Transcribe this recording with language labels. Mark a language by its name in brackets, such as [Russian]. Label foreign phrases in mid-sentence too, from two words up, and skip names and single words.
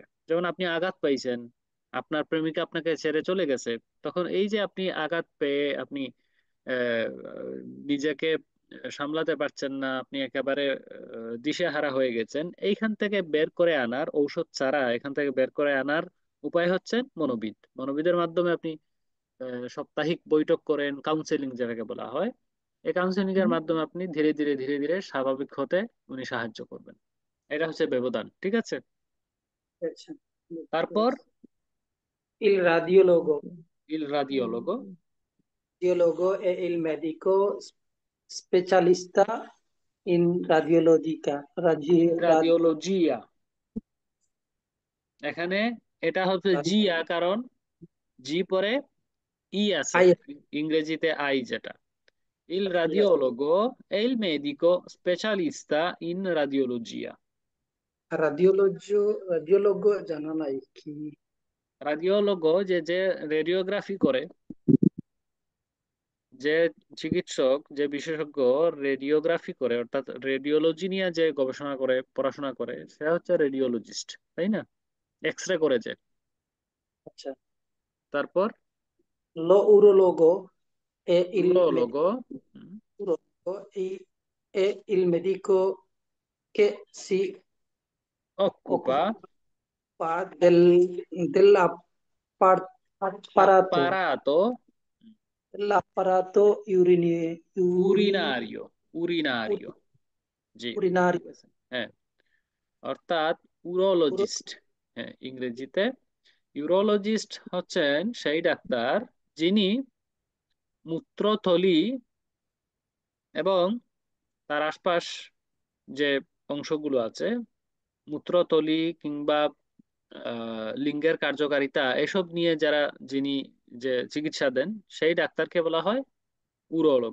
[Bangla] যেমন আপনি আঘাত পাইছেন, আপনার প্রেমিকা আপনাকে ছেড়ে চলে গেছে, তখন এই যে আপনি আঘাত পেয়ে আপনি আহ, নিজেকে সামলাতে পারছেন না, আপনি একেবারে দিশেহারা হয়ে গেছেন, এইখান থেকে বের করে আনার ঔষধ ছাড়া এখান থেকে বের করে আনার উপায় হচ্ছে মনোবিদ। মনোবিদের মাধ্যমে আপনি সাপ্তাহিক বৈঠক করেন, কাউন্সেলিং যেটাকে বলা হয়। এই কাউন্সেলিং এর মাধ্যমে আপনি ধীরে ধীরে ধীরে ধীরে স্বাভাবিক হতে উনি সাহায্য করবেন। এটা হচ্ছে ব্যবধান। ঠিক আছে, আচ্ছা। তারপর [Italian] Il radiologo. Il radiologo. Radiologo è il medico specialista in radiologica. [Bangla] রাদিওলজিয়া। এখানে এটা হচ্ছে জিয়া, কারণ জি পরে ই আছে, ইংরেজিতে আই যেটা। [Italian] Il radiologo è il medico specialista in radiologia. [Bangla] radiologo জানা নাই কি। রাডিওলগো যে রেডিওগ্রাফি করে, যে চিকিৎসক, যে বিশেষজ্ঞ রেডিওগ্রাফি করে, অর্থাৎ রেডিওলজি নিয়ে যে গবেষণা করে, পড়াশোনা করে, সে হচ্ছে রেডিওলজিস্ট, তাই না? এক্স রে করে যে। আচ্ছা। তারপর [Italian] lo urologo è il উরোলগো। è il medico che si occupa occupa dell'apparato urinario, urinario। [Bangla] জি, ঠিক [Italian] urinario. [Bangla] আছে। হ্যাঁ, অর্থাৎ উরোলজিস্ট। হ্যাঁ, ইংরেজিতে ইউরোলজিস্ট হচ্ছেন সেই ডাক্তার যিনি মূত্রথলি এবং তার আশপাশ যে অংশগুলো আছে, মূত্রথলি কিংবা লিঙ্গের কার্যকারিতা, এসব নিয়ে যিনি যে চিকিৎসা দেন সেই ডাক্তারকে বলা হয় উরোলগ,